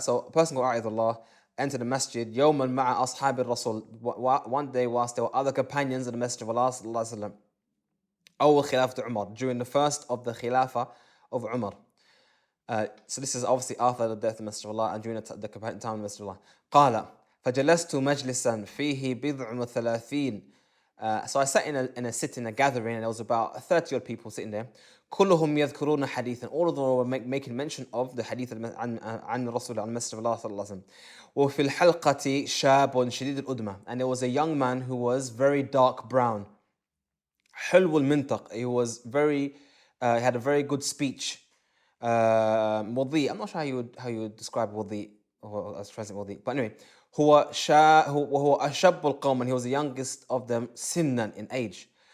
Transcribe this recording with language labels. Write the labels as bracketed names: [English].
[English] So a person called عائذ Allah entered the masjid [Arabic] يوما مع أصحاب الرسول. [English] One day whilst there were other companions of the Messenger of Allah صلى الله عليه وسلم. [Arabic] أول خلافة عمر, [English] during the first of the Khilafah of Umar. So this is obviously after the death of the Messenger of Allah and during the time of the Messenger of Allah. [Arabic] قال فجلست مجلسا فيه بضع وثلاثين. [English] So I sat in a sitting, a gathering, and there was about 30 odd people sitting there. [Arabic] كلهم يذكرون حديثا. [English] All of them were making mention of the hadith [Arabic] عن الرسول عن [English] Messenger of Allah صلى الله عليه وسلم. [Arabic] وفي الحلقة شاب شديد الأدمة. [English] And there was a young man who was very dark brown. [Arabic] حلو المنطق. [English] He was very, had a very good speech. [Arabic] مضيء. [English] I'm not sure how you would describe مضيء or as translate مضيء. But anyway, [Arabic] هو أشب القوم, [English] and he was the youngest of them سنا in age.